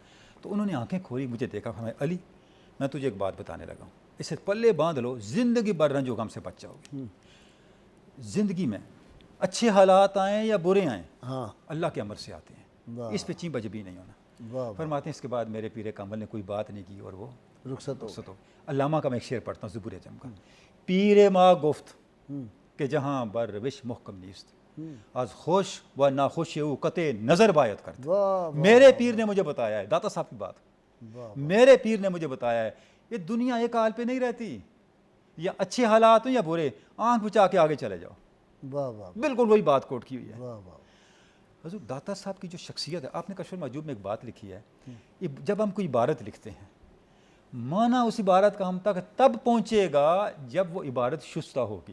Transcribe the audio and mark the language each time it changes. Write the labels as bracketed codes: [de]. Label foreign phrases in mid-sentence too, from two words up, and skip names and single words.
[ur] تو انہوں نے آنکھیں کھولی، مجھے دیکھا، فرمایا، علی میں تجھے ایک بات بتانے لگا ہوں، اسے پلے باندھ لو، زندگی بھر رنج و غم سے بچ جاؤ گے۔ زندگی میں اچھے حالات آئیں یا برے آئیں، ہاں، اللہ کے امر سے آتے ہیں، اس پہ چین بجبی نہیں ہونا۔ واہ، فرماتے ہیں اس کے بعد میرے پیر کامل نے کوئی بات نہیں کی اور وہ رخصت ہو رخصت ہو۔ علامہ کا میں ایک شعر پڑھتا ہوں، زبور اعظم کا۔ [fa] پیر ما گفت کہ جہاں بر روش محکم نیست، از خوش و ناخوش او قطع نظر باید کرد۔ [ur] واہ میرے پیر نے مجھے بتایا ہے، داتا صاحب کی بات، واہ میرے پیر نے مجھے بتایا ہے، یہ دنیا ایک حال پہ نہیں رہتی، یا اچھے حالات ہوں یا برے، آنکھ بچا کے آگے چلے جاؤ۔ واہ واہ بالکل وہی بات کوٹ کی ہوئی ہے۔ واہ واہ، حضور داتا صاحب کی جو شخصیت ہے، آپ نے کشف المحجوب میں ایک بات لکھی ہے، جب ہم کوئی عبارت لکھتے ہیں، معنی اس عبارت کا ہم تک تب پہنچے گا جب وہ عبارت شستہ ہوگی،